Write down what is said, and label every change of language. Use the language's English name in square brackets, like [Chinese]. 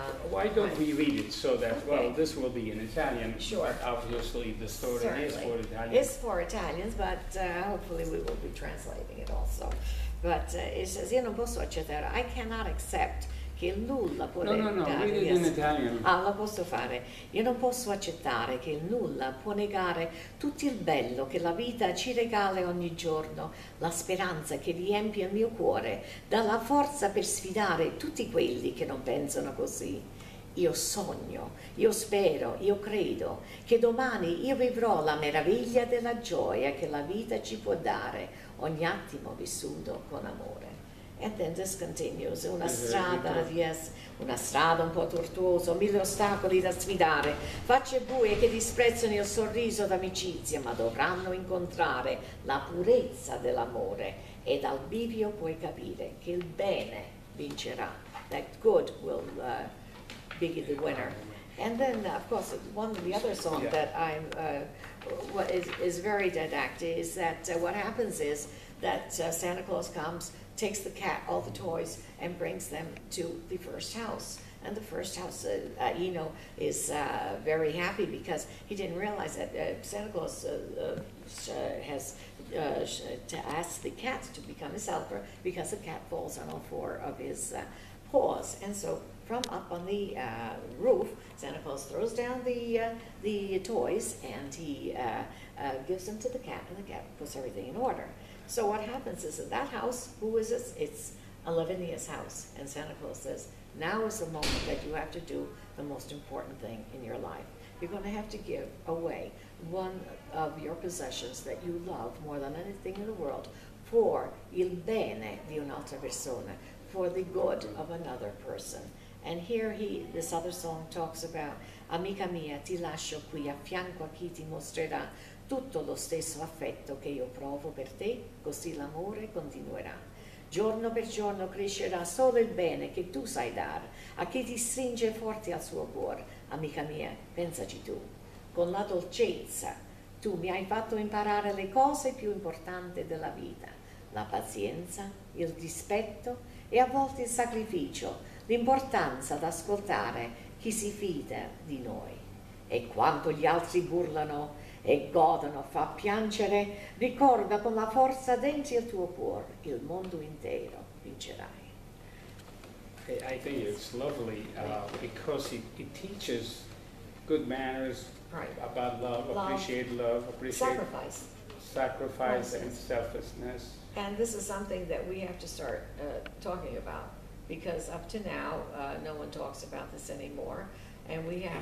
[English] Why don't we read it so that, Okay. well, this will be in Italian. Sure. But obviously, the story Certainly. is for Italian. It's for Italians, but hopefully we will be translating it also. But it says, [Italian] io non posso accettare, [English] I cannot accept [Italian] che nulla può [English] No, [Italian] negare. [English] read it in Italian. [Italian] Lo posso fare. Io non posso accettare che il nulla può negare tutto il bello che la vita ci regala ogni giorno, la speranza che riempie il mio cuore, dalla forza per sfidare tutti quelli che non pensano così. Io sogno, io spero, io credo che domani io vivrò la meraviglia della gioia che la vita ci può dare, ogni attimo vissuto con amore. [English] And then this continues, [Italian] una strada, yes, una strada un po' tortuosa, 1000 ostacoli da sfidare, facce buie che disprezzano il sorriso d'amicizia, ma dovranno incontrare la purezza dell'amore, e dal bivio puoi capire che il bene vincerà, [English] that good will be the winner. And then, of course, one of the other songs that I'm, what is very didactic is that what happens is that Santa Claus comes, takes the cat, all the toys, and brings them to the first house. And the first house, Eno is very happy because he didn't realize that Santa Claus has to ask the cat to become his helper because the cat falls on all 4 of his paws. And so from up on the roof, Santa Claus throws down the toys, and he gives them to the cat, and the cat puts everything in order. So what happens is that house, who is this? It's Lavinia's house. And Santa Claus says, now is the moment that you have to do the most important thing in your life. You're going to have to give away one of your possessions that you love more than anything in the world for [Italian] il bene di un'altra persona, [English] for the good of another person. And here this other song talks about, [Italian] amica mia, ti lascio qui a fianco a chi ti mostrerà tutto lo stesso affetto che io provo per te, così l'amore continuerà. Giorno per giorno crescerà solo il bene che tu sai dare a chi ti stringe forte al suo cuore. Amica mia, pensaci tu, con la dolcezza tu mi hai fatto imparare le cose più importanti della vita, la pazienza, il rispetto e a volte il sacrificio, l'importanza di ascoltare chi si fida di noi. e quanto gli altri burlano e godono fa piangere, ricorda con la forza dentro il tuo cuore, il mondo intero vincerai. [English] I think it's lovely because it teaches good manners Right. about love, Love, appreciate love, appreciate sacrifice and Yes. selflessness. And this is something that we have to start talking about, because up to now, no one talks about this anymore, and we have